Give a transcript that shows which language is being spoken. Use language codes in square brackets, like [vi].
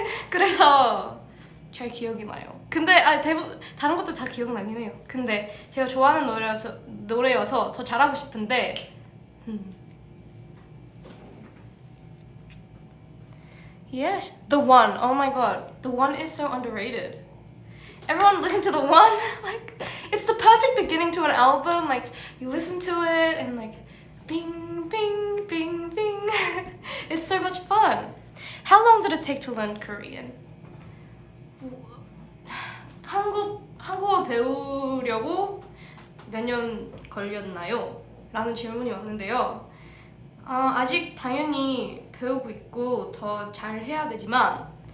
[ko] 그래서 잘 기억이 나요. 근데 대부분 다른 것도 다 기억나긴 해요. 근데 제가 좋아하는 노래여서 더 잘하고 싶은데 Yes, The One. [en] Oh my god, The One is so underrated. Everyone listen to The One. Like, it's the perfect beginning to an album. Like, you listen to it and like bing, bing, bing, bing. It's so much fun. How long did it take to learn Korean? [ko] 한국어 배우려고 몇 년 걸렸나요? 라는 질문이 왔는데요. 아직 당연히 배우고 있고 더 잘 해야 되지만